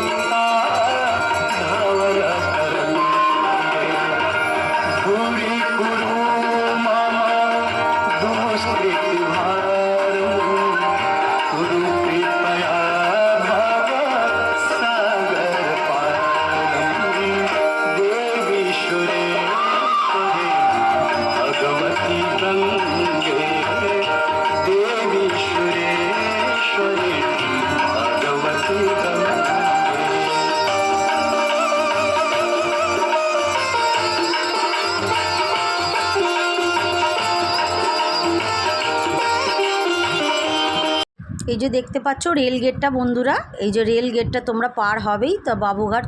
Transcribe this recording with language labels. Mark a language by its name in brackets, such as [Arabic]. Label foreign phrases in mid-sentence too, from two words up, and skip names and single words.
[Sanskrit] धवल तरंगे, गुरी गुरु मम दुष्कृति भारं, कुरु कृपया भव सागर पारं, देवी सुरेश्वरी भगवती गंगे, देवी सुरेश्वरी भगवती गंगे। [Bangla] এই যে দেখতে পাচ্ছ রেল গেটটা বন্ধুরা, এই যে রেল গেটটা তোমরা পার হবেই তো বাবুঘাট।